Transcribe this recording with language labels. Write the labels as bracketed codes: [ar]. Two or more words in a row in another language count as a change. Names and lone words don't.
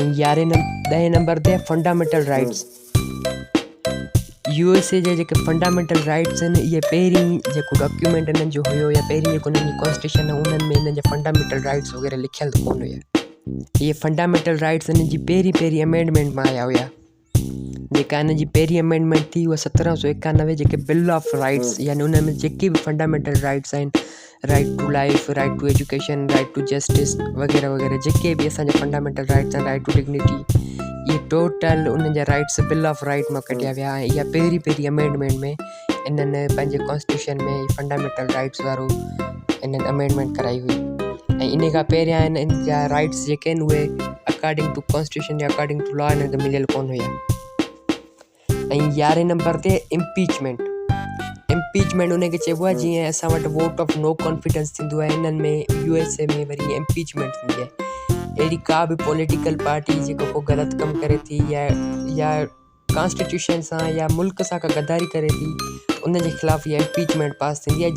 [sd] ऐं 10 नंबर ते [en] fundamental rights. [sd] USA जे जेके [en] fundamental rights [sd] आहिनि, इहे पहिरीं जेको डॉक्यूमेंट इन्हनि जो हुयो या पहिरीं जेको इन्हनि जी कॉन्स्टिट्यूशन आहे उन्हनि में इन्हनि जा फंडामेंटल राइट्स वग़ैरह लिखियल कोन हुया। इहे [en] fundamental rights [sd] इन्हनि जी पहिरीं अमेंडमेंट मां आया हुया। जेका हिन जी पहिरीं अमेंडमेंट थी उहा 1791 जेके बिल ऑफ राइट्स, यानी उन में जेके बि [en] fundamental rights [sd] आहिनि, [en] right to life, right to education, right to justice [sd] वग़ैरह वग़ैरह, जेके बि असांजा [en] fundamental rights आहिनि, right to dignity, [sd] इहे टोटल उन्हनि जा राइट्स बिल ऑफ राइट मां कढिया विया। ऐं इहा पहिरीं अमेंडमेंट में इन्हनि पंहिंजे कॉन्स्टिट्यूशन में [en] fundamental rights [sd] वारो इन्हनि अमेंडमेंट कराई हुई। ऐं इन खां पहिरियां इन जा राइट्स जेके आहिनि उहे [en] according to constitution [sd] या [en] according to law [sd] इन्हनि खे मिलियल कोन हुया। ऐं 11 नंबर ते इम्पीचमेंट उनखे चइबो आहे जीअं असां वटि [en] vote of no confidence [sd] थींदो आहे, इन्हनि में USA में वरी इम्पीचमेंट थींदी आहे। अहिड़ी का बि [en] political party [sd] जेको को ग़लति कमु करे थी या कॉन्स्टिट्यूशन सां या मुल्क सां का गद्दारी करे थी, उन जे ख़िलाफ़ु इहा इम्पीचमेंट पास थींदी आहे।